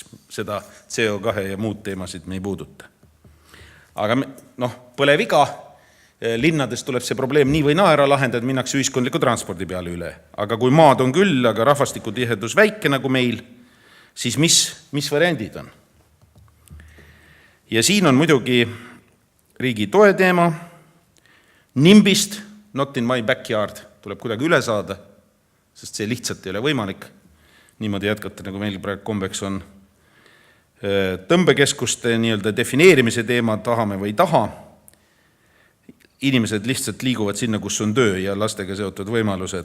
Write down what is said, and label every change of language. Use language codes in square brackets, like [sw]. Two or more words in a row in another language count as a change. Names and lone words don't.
[et] Seda CO2 ja muud teemasid me ei puuduta. Aga põleviga, linnades tuleb see probleem nii või naa ära lahendada, minnakse ühiskondliku transpordi peale üle. Aga kui maad on küll, aga rahvastikutihedus väike nagu meil, siis mis variandid on? Ja siin on muidugi riigi toe teema, nimbist, [en] not in my backyard, [et] tuleb kuidagi üle saada, sest see lihtsalt ei ole võimalik. Niimoodi jätkata, nagu meil praegu kombeks on. Tõmbekeskuste nii-öelda defineerimise teema, tahame või taha. Inimesed lihtsalt liiguvad sinna, kus on töö ja lastega seotud võimalused.